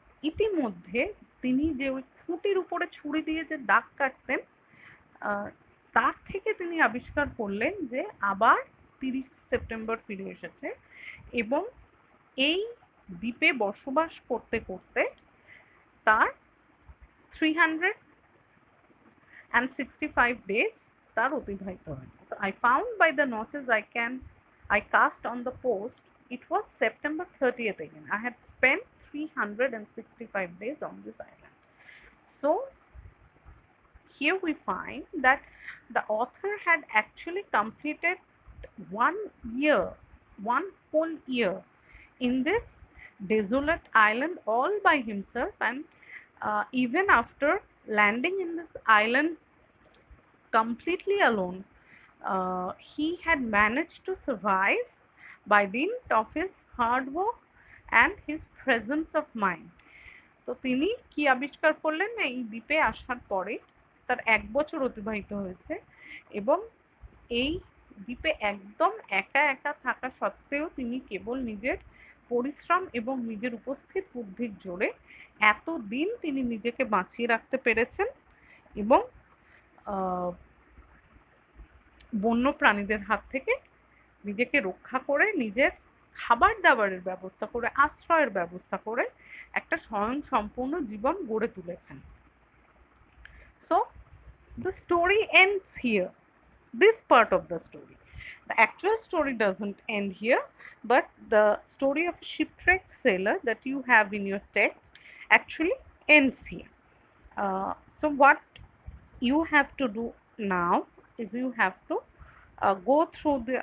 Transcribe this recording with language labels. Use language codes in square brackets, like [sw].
[bn] ইতিমধ্যে তিনি যে ওই খুঁটির উপরে ছুরি দিয়ে যে দাগ কাটতেন, তার থেকে তিনি আবিষ্কার করলেন যে আবার 30 সেপ্টেম্বর ফিরে এসেছে, এবং এই দ্বীপে বসবাস করতে করতে তার 365 days তার অতিবাহিত হয়েছে। [en] So I found by the notches I cast on the post, it was September 30th again. I had spent 365 days on this island. So here we find that the author had actually completed 1 year, one whole year in this desolate island all by himself, and even after landing in this island completely alone, he had managed to survive by dint of his hard work and his presence of mind. [bn] তো তিনি কি আবিষ্কার করলেন, এই দ্বীপে আসার পরে তার 1 বছর অতিবাহিত হয়েছে, এবং এই দ্বীপে একদম একা একা থাকা সত্ত্বেও তিনি কেবল নিজের পরিশ্রম এবং নিজের উপস্থিত বুদ্ধির জোরে এতদিন তিনি নিজেকে বাঁচিয়ে রাখতে পেরেছেন, এবং বন্য প্রাণীদের হাত থেকে নিজেকে রক্ষা করে, নিজের খাবার দাবারের ব্যবস্থা করে, আশ্রয়ের ব্যবস্থা করে একটা স্বয়ংসম্পূর্ণ জীবন গড়ে তুলেছেন। [en] So the story ends here, this part of the story. The actual story doesn't end here, but the story of a shipwrecked sailor that you have in your text actually ends here. So what you have to do now is you have to go through